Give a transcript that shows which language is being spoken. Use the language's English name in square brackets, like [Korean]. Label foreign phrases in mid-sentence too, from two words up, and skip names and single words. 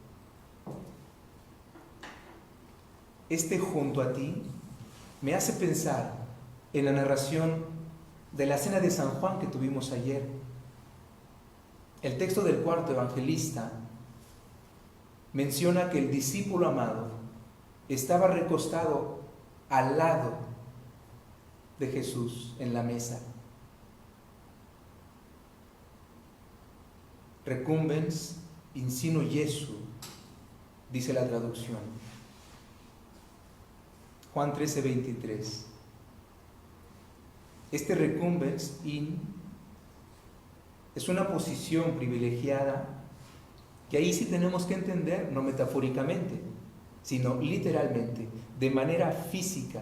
[Spanish] Junto a ti me hace pensar en la narración de la cena de San Juan que tuvimos ayer. El texto del cuarto evangelista menciona que el discípulo amado estaba recostado al lado de Jesús en la mesa. [Latin] Recumbens in sino Jesu, [Spanish] dice la traducción. Juan 13:23. Este [Latin] recumbens in [Spanish] es una posición privilegiada que ahí sí tenemos que entender, no metafóricamente, sino literalmente, de manera física.